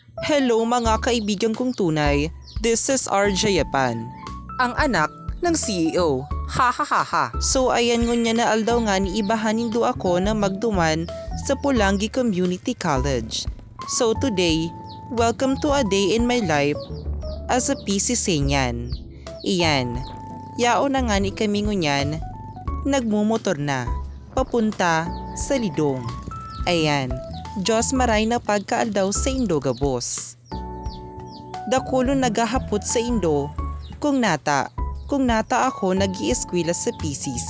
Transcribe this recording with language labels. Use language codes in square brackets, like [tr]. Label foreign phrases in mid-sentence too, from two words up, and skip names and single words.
[tl] Hello mga kaibigan kong tunay, [en] this is [tl] RJ Yapan, ang anak ng CEO. Ha ha ha ha. [bik] So ayan ngunya na aldaw nga ni ibahanin do ako na magduman sa Pulangi Community College. [en] So today, welcome to a day in my life as a PC Senyan. [bik] Iyan, yao na nga ni kami ngunyan, nagmumotor na, papunta sa Lidong. Ayan, Diyos maray na pagkaaldaw sa Indo gabos. Dakulo nagahapot sa Indo, kung nata ako nag-ieskwela sa PCC.